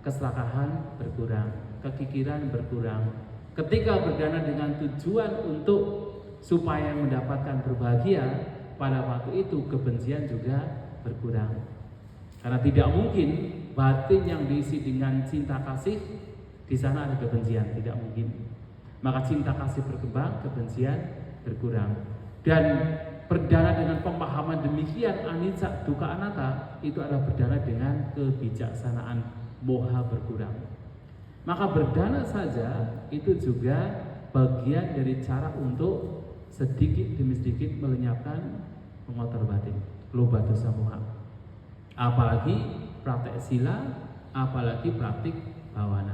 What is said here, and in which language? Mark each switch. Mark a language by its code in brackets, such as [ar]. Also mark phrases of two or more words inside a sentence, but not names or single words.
[id] Keserakahan berkurang, kekikiran berkurang, Ketika berdana dengan tujuan untuk supaya mendapatkan berbahagia, pada waktu itu kebencian juga berkurang. Karena tidak mungkin batin yang diisi dengan cinta kasih di sana ada kebencian, tidak mungkin. Maka cinta kasih berkembang, kebencian berkurang. Dan berdana dengan pemahaman demikian, [pi] anicca dukkha anatta, [id] itu adalah berdana dengan kebijaksanaan, moha berkurang. Maka berdana saja itu juga bagian dari cara untuk sedikit demi sedikit melenyapkan pengotor batin, [pi] lobha dosa moha. [id] Apalagi praktek sila, apalagi praktik bawana.